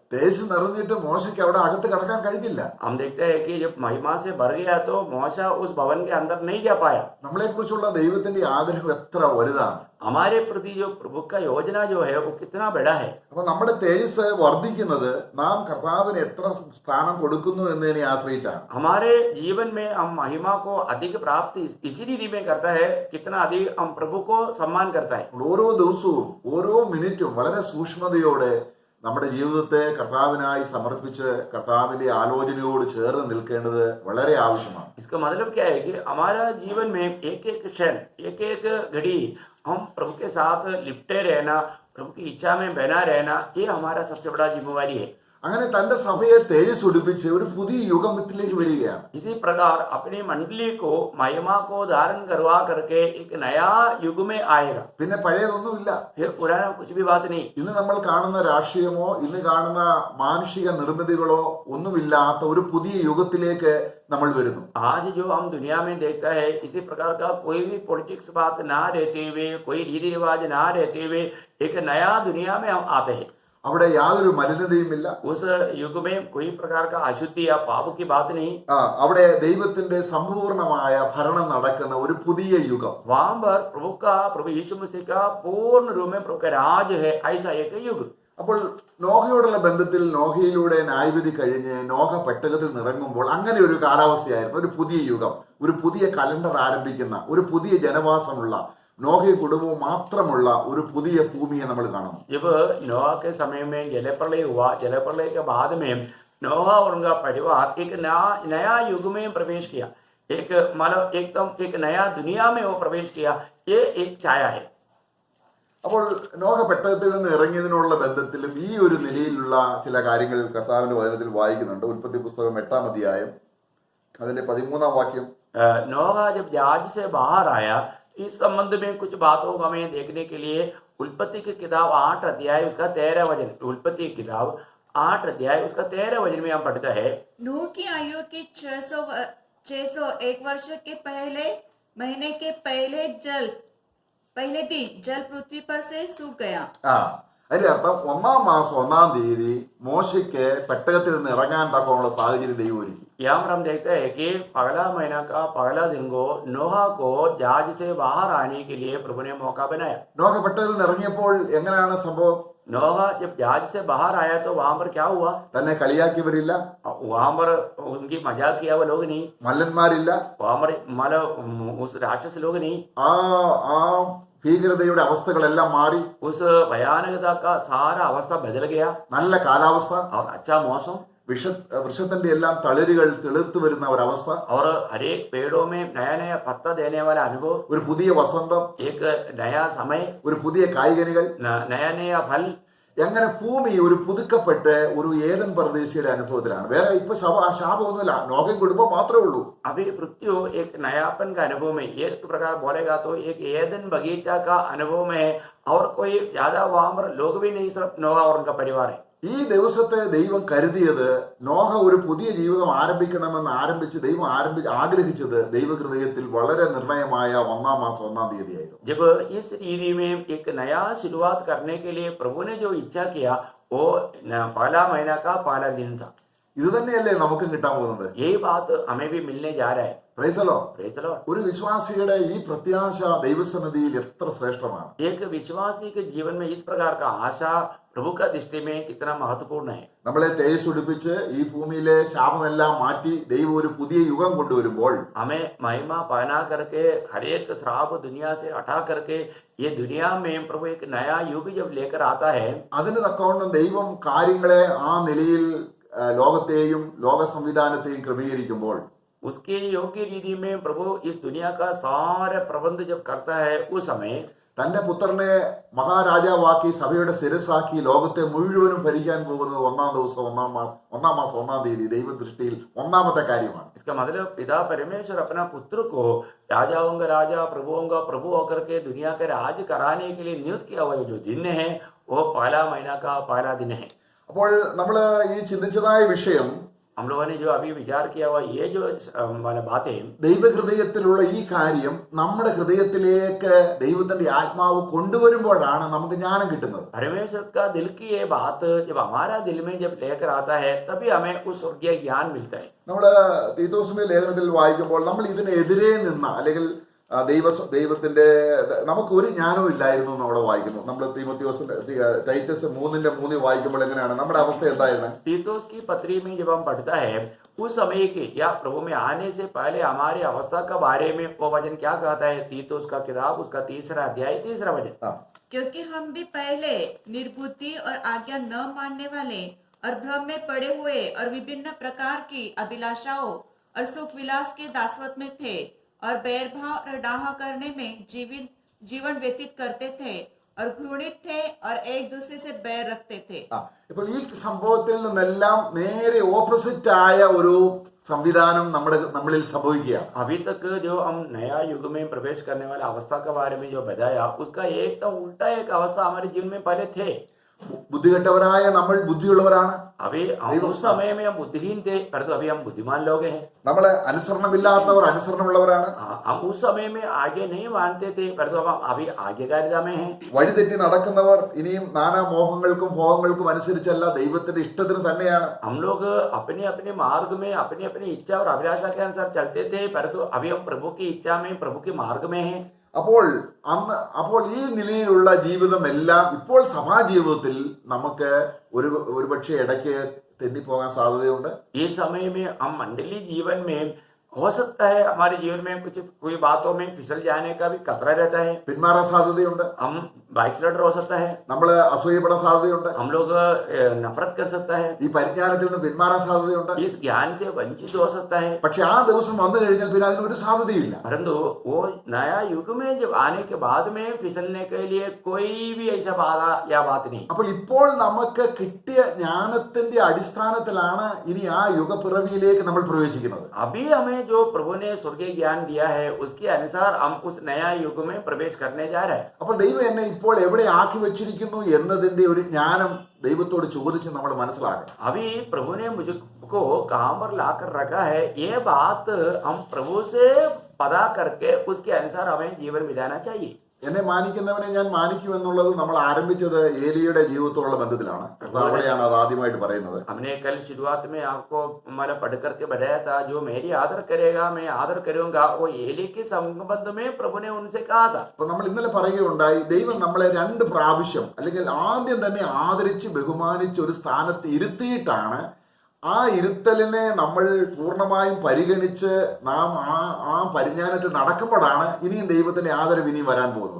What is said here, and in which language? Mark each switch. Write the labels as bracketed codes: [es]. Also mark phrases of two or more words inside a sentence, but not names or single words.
[ml] തേജസ് നിറഞ്ഞിട്ട് മോശയ്ക്ക് അവിടെ അകത്ത് കടക്കാൻ കഴിഞ്ഞില്ല. [hi] हम देखते हैं कि जब महिमा से भर गया तो मोशा उस भवन के अंदर नहीं जा पाया। [ml] നമ്മളെ കുറിച്ചുള്ള ദൈവത്തിന്റെ ആഗ്രഹം എത്ര വലുതാണ്. [hi] हमारे प्रति जो प्रभु का योजना जो है वो कितना बड़ा है। [ml] അപ്പൊ നമ്മുടെ തേജസ് വർദ്ധിക്കുന്നത് നാം കർത്താവിന് എത്ര സ്ഥാനം കൊടുക്കുന്നു എന്നതിനെ ആശ്രയിച്ചാണ്. [hi] हमारे जीवन में हम महिमा को अधिक प्राप्ति इसी रीति में करता है, कितना अधिक हम प्रभु को सम्मान करता है। [ml] ഓരോ ദിവസവും ഓരോ മിനിറ്റും വളരെ സൂക്ഷ്മതയോടെ നമ്മുടെ ജീവിതത്തെ കർത്താവിനായി സമർപ്പിച്ച് കർത്താവിന്റെ ആലോചനയോട് ചേർന്ന് നിൽക്കേണ്ടത് വളരെ ആവശ്യമാണ്. [hi] इसका मतलब क्या है कि हमारा जीवन में एक एक क्षण एक एक घड़ी हम प्रभु के साथ लिपटे रहना, प्रभु की इच्छा में बना रहना, ये हमारा सबसे बड़ा जिम्मेवारी है। [ml] അങ്ങനെ തന്റെ സഭയെ തേജസ് ഉടിപ്പിച്ച് ഒരു പുതിയ യുഗത്തിലേക്ക് വരികയാണ്. [hi] इसी प्रकार अपनी मंडली को महिमा को धारण करवा करके एक नया युग में आएगा। [ml] പിന്നെ പഴയതൊന്നുമില്ല. [hi] फिर पुराना कुछ भी बात नहीं। [ml] ഇന്ന് നമ്മൾ കാണുന്ന രാഷ്ട്രീയമോ ഇന്ന് കാണുന്ന മാനുഷിക നിർമ്മിതികളോ ഒന്നുമില്ലാത്ത ഒരു പുതിയ യുഗത്തിലേക്ക് നമ്മൾ വരുന്നു. [hi] आज जो हम दुनिया में देखता है इसी प्रकार का कोई भी पॉलिटिक्स बात ना रहते हुए, कोई रीति रिवाज ना रहते हुए एक नया दुनिया में हम आते हैं। [ml] അവിടെ യാതൊരു മലിനതയുമില്ല. [hi] उस युग में कोई प्रकार का अशुद्धि या पाप की बात नहीं। [ml] അവിടെ ദൈവത്തിന്റെ സമ്പൂർണമായ ഭരണം നടക്കുന്ന ഒരു പുതിയ യുഗം. [hi] वहां पर प्रभु यीशु मसीह का पूर्ण रूप में प्रभु का राज है, ऐसा एक युग। [ml] അപ്പോൾ നോഹയോടുള്ള ബന്ധത്തിൽ നോഹയിലൂടെ ന്യായവിധി കഴിഞ്ഞ് നോഹ പെട്ടകത്തിൽ നിറങ്ങുമ്പോൾ അങ്ങനെ ഒരു കാലാവസ്ഥയായിരുന്നു. ഒരു പുതിയ യുഗം, ഒരു പുതിയ കലണ്ടർ ആരംഭിക്കുന്ന, ഒരു പുതിയ ജനവാസമുള്ള, നോഹയും കുടുംബവും മാത്രമുള്ള ഒരു പുതിയ ഭൂമിയെ നമ്മൾ കാണുന്നു. [hi] जब नोहा के समय में जलप्रलय हुआ, जलप्रलय के बाद में नोहा और उनका परिवार एक नया युग में प्रवेश किया, एक मतलब एकदम एक नया दुनिया में वो प्रवेश किया, ये एक छाया है। [ml] അപ്പോൾ നോഹ പെട്ടകത്തിൽ നിന്ന് ഇറങ്ങിയതിനുള്ള ബന്ധത്തിലും ഈ ഒരു നിലയിലുള്ള ചില കാര്യങ്ങൾ കർത്താവിന്റെ വചനത്തിൽ വായിക്കുന്നുണ്ട്. ഉൽപ്പത്തി പുസ്തകം 8-ാം അധ്യായം അതിന്റെ 13-ാം വാക്യം. [hi] नोहा जब जहाज से बाहर आया, इस संबंध में कुछ बातों को हमें देखने के लिए उत्पत्ति की किताब 8 अध्याय उसका 13 वचन, उत्पत्ति की किताब 8 अध्याय उसका 13 वचन में हम पढ़ता है। नूह की आयु के 601 वर्ष के पहले महीने के पहले दिन जल पृथ्वी पर से सूख गया। [ml] അതിന്റെ अर्थം 1-ാം മാസം 1-ാം തീയതി മോശയ്ക്ക് പെട്ടകത്തിൽ നിന്ന് ഇറങ്ങാൻ തക്കമുള്ള സാഹചര്യം ദൈവം ഒരുക്കി. [hi] यहाँ पर हम देखते हैं कि पहला महीना का पहला दिन को नोहा को जहाज से बाहर आने के लिए प्रभु ने मौका बनाया। [ml] നോഹ പെട്ടകത്തിൽ നിന്ന് ഇറങ്ങിയപ്പോൾ എങ്ങനെയാണ് സംഭവം? [hi] नोहा जब जहाज से बाहर आया तो वहां पर क्या हुआ? [ml] തന്നെ കളിയാക്കിയവരില്ല, [hi] वहां पर उनकी मजाक किया हुआ लोग नहीं, [ml] മല്ലന്മാരില്ല. [hi] वहां पर मतलब उस राक्षस लोग नहीं, [ml] ആ ആ ഭീകരതയുടെ അവസ്ഥകളെല്ലാം മാറി. [hi] उस भयानकता का सारा अवस्था बदल गया [ml] നല്ല കാലാവസ്ഥ, [hi] और अच्छा मौसम [ml] വൃക്ഷത്തിന്റെ എല്ലാം തളിരുകൾ തെളിർത്തു വരുന്ന ഒരവസ്ഥ, [hi] और हर एक पेड़ों में नया नया पत्ता देने वाला अनुभव, [ml] ഒരു പുതിയ വസന്തം, [hi] एक नया समय, [ml] ഒരു പുതിയ കായ്കനികൾ. [hi] नया नया फल. [ml] അങ്ങനെ ഭൂമി ഒരു പുതുക്കപ്പെട്ട് ഒരു ഏദൻ പരദേശിയുടെ അനുഭവത്തിലാണ്. വേറെ ഇപ്പൊ ശാപമൊന്നുമില്ല, നോഹയും കുടുംബം മാത്രമേ ഉള്ളൂ. [hi] अभी पृथ्वी एक नयापन का अनुभव में एक प्रकार बोलेगा तो एक एदन बगीचा का अनुभव में है और कोई ज्यादा वहां पर लोग भी नहीं, सिर्फ नोहा और उनका परिवार है. [ml] ഈ ദിവസത്തെ ദൈവം കരുതിയത് നോഹ ഒരു പുതിയ ജീവിതം ആരംഭിച്ച് ദൈവം ആഗ്രഹിച്ചത് ദൈവഹൃദയത്തിൽ വളരെ നിർണയമായ 1-ാം മാസം 1-ാം തീയതിയായിരുന്നു. [hi] जब इस रीति में एक नया शुरुआत करने के लिए प्रभु ने जो इच्छा किया वो पहला महीना का पहला दिन था. [ml] ഇത് തന്നെയല്ലേ നമുക്കും കിട്ടാൻ പോകുന്നത്? [hi] यही बात हमें भी मिलने जा रहा है. [en] Praise the Lord. Praise the Lord. [ml] ഒരു വിശ്വാസിയുടെ ഈ പ്രത്യാശ ദൈവസന്നിധിയിൽ എത്ര ശ്രേഷ്ഠമാണ്. [hi] एक विश्वासी के जीवन में इस प्रकार का आशा प्रभु का दृष्टि में कितना महत्वपूर्ण है. [ml] നമ്മളെ തേജസ്സുടിപ്പിച്ച് ഈ ഭൂമിയിലെ ശാപമെല്ലാം മാറ്റി ദൈവം ഒരു പുതിയ യുഗം കൊണ്ടുവരുമ്പോൾ [hi] हमें महिमा पहना करके हर एक श्राप दुनिया से हटा करके ये दुनिया में प्रभु एक नया युग जब लेकर आता है, [ml] അതിന് തക്കവണ്ണം ദൈവം കാര്യങ്ങളെ ആ നിലയിൽ ലോകത്തെയും ലോക സംവിധാനത്തെയും ക്രമീകരിക്കുമ്പോൾ [hi] उसके योग्य रीति में प्रभु इस दुनिया का सारे प्रबंध जब करता है उस समय [ml] തന്റെ പുത്രനെ മഹാരാജാവാക്കി സഭയുടെ ശിരസാക്കി ലോകത്തെ മുഴുവനും ഭരിക്കാൻ പോകുന്നത് 1-ാം ദിവസം 1-ാം മാസം 1-ാം തീയതി ദൈവദൃഷ്ടിയിൽ ഒന്നാമത്തെ കാര്യമാണ്. [hi] इसका मतलब पिता परमेश्वर अपना पुत्र को राजाओं का राजा प्रभुओं का प्रभु होकर के दुनिया के राज कराने के लिए नियुक्त किया हुआ जो दिन है वो पहला महीना का पहला दिन है. [ml] അപ്പോൾ നമ്മൾ ഈ ചിന്തിച്ചതായ വിഷയം [hi] हम लोगों ने जो अभी विचार किया हुआ ये जो बातें, [ml] ദൈവഹൃദയത്തിലുള്ള ഈ കാര്യം നമ്മുടെ ഹൃദയത്തിലേക്ക് ദൈവത്തിന്റെ ആത്മാവ് കൊണ്ടുവരുമ്പോഴാണ് നമുക്ക് ജ്ഞാനം കിട്ടുന്നത്. [hi] परमेश्वर का दिल की ये बात जब हमारा दिल में जब लेकर आता है तभी हमें उस स्वर्गीय ज्ञान मिलता है. [ml] നമ്മൾ തീത്തോസിന്റെ ലേഖനത്തിൽ വായിക്കുമ്പോൾ നമ്മൾ ഇതിനെതിരെ നിന്ന അല്ലെങ്കിൽ ദൈവത്തിന്റെ നമുക്ക് ഒരു ജ്ഞാനവും ഇല്ലായിരുന്നു എന്ന് അവിടെ വായിക്കുന്നു. നമ്മൾ ടൈറ്റസ് 3:3 വായിക്കുമ്പോൾ എങ്ങനെയാണ് നമ്മുടെ അവസ്ഥ എന്തായിരുന്നു? [hi] तीतुस की पत्री में जब हम पढ़ता है उस समय के या प्रभु में आने से पहले हमारी अवस्था के बारे में वो वचन क्या कहता है? तीतुस का किताब उसका 3रा अध्याय 3रा वचन. क्योंकि हम भी पहले निर्बुद्धि और आज्ञा न मानने वाले और भ्रम में पड़े हुए और विभिन्न प्रकार की अभिलाषाओं और सुख विलास के दासवत में थे और बैरभाव और डाह करने में जीवन व्यतीत करते थे और घृणित थे और एक दूसरे से बैर रखते थे. [ml] ഇപ്പോൾ ഈ സംഭവത്തിൽ നിന്നെല്ലാം നേരെ ഓപ്പോസിറ്റ് ആയ ഒരു സംവിധാനം നമ്മളിൽ സംഭവിക്കുക. [hi] अभी तक जो हम नया युग में प्रवेश करने वाले अवस्था के बारे में जो बताया उसका एकदम उल्टा एक अवस्था हमारे जीवन में पहले थे. [ml] ബുദ്ധികെട്ടവരായ നമ്മൾ ബുദ്ധിയുള്ളവരാണ്. [hi] अभी उस समय में हम बुद्धिहीन थे परंतु अभी हम बुद्धिमान लोग हैं. [ml] നമ്മള് അനുസരണമില്ലാത്തവർ അനുസരണമുള്ളവരാണ്. [hi] हम उस समय में आगे नहीं मानते थे परंतु हम अभी आज्ञाकारिता में हैं. [ml] വഴിതെറ്റി നടക്കുന്നവർ ഇനിയും നാനാ മോഹങ്ങൾക്കും ഭോഗങ്ങൾക്കും അനുസരിച്ചല്ല ദൈവത്തിന്റെ ഇഷ്ടത്തിന് തന്നെയാണ്. [hi] हम लोग अपने अपने मार्ग में अपनी अपनी इच्छा और अभिलाषा के अनुसार चलते थे परंतु अभी हम प्रभु की इच्छा में प्रभु के मार्ग में हैं. [ml] അപ്പോൾ ഈ നിലയിലുള്ള ജീവിതം എല്ലാം ഇപ്പോൾ സഭാജീവിതത്തിൽ നമുക്ക് ഒരുപക്ഷെ ഇടയ്ക്ക് തെന്നിപ്പോകാൻ സാധ്യതയുണ്ട്. [hi] ഈ समय में हम मंडली जीवन में हो सकता है हमारे जीवन में कोई बातों में फिसल जाने का भी खतरा रहता है. [ml] പിന്മാറാൻ സാധ്യതയുണ്ട്. [hi] हम बैकस्लाइडर हो सकता है. [ml] നമ്മൾ അസൂയപ്പെടാൻ സാധ്യതയുണ്ട്. [hi] हम लोग नफरत कर सकता है. [ml] ഈ പരിജ്ഞാനത്തിൽ നിന്ന് പിന്മാറാൻ സാധ്യതയുണ്ട്. [hi] इस ज्ञान से वंचित हो सकता है. [ml] പക്ഷെ ആ ദിവസം വന്നു കഴിഞ്ഞാൽ പിന്നെ അതിനൊരു സാധ്യതയില്ല. [hi] परंतु वो नया युग में जब आने के बाद में फिसलने के लिए कोई भी ऐसा बाधा या बात नहीं. [ml] അപ്പോൾ ഇപ്പോൾ നമുക്ക് കിട്ടിയ ജ്ഞാനത്തിന്റെ അടിസ്ഥാനത്തിലാണ് ഇനി ആ യുഗപ്പിറവിയിലേക്ക് നമ്മൾ പ്രവേശിക്കുന്നത്. [hi] अभी हमें जो प्रभु ने स्वर्गीय ज्ञान दिया है उसके अनुसार हम उस नया युग में प्रवेश करने जा रहे हैं. [ml] അപ്പോൾ ദൈവം എന്നെ ഇപ്പോൾ എവിടെ ആക്കി വെച്ചിരിക്കുന്നു എന്നതിന്റെ ഒരു ജ്ഞാനം ദൈവത്തോട് ചോദിച്ച് നമ്മൾ മനസ്സിലാക്കണം. [hi] अभी प्रभु ने मुझको कहां पर लाकर रखा है ये बात हम प्रभु से पता करके उसके अनुसार हमें जीवन बिताना चाहिए. [ml] എന്നെ മാനിക്കുന്നവനെ ഞാൻ മാനിക്കും എന്നുള്ളത് നമ്മൾ ആരംഭിച്ചത് ഏലിയുടെ ജീവിതത്തോടുള്ള ബന്ധത്തിലാണ്. അവിടെയാണ് അത് ആദ്യമായിട്ട് പറയുന്നത്. [hi] हमने कल शुरुआत में आपको हमारा पढ़ करके बताया था, जो मेरी आदर करेगा मैं आदर करूंगा, वो एली के संबंध में प्रभु ने उनसे कहा था. [ml] അപ്പൊ നമ്മൾ ഇന്നലെ പറയുകയുണ്ടായി, ദൈവം നമ്മളെ 2 പ്രാവശ്യം അല്ലെങ്കിൽ ആദ്യം തന്നെ ആദരിച്ച് ബഹുമാനിച്ച് ഒരു സ്ഥാനത്ത് ഇരുത്തിയിട്ടാണ് ആ ഇരുത്തലിനെ നമ്മൾ പൂർണ്ണമായും പരിഗണിച്ച് നാം ആ പരിജ്ഞാനത്തിൽ നടക്കുമ്പോഴാണ് ഇനിയും ദൈവത്തിന്റെ ആദരവ് ഇനിയും വരാൻ പോകുന്നത്.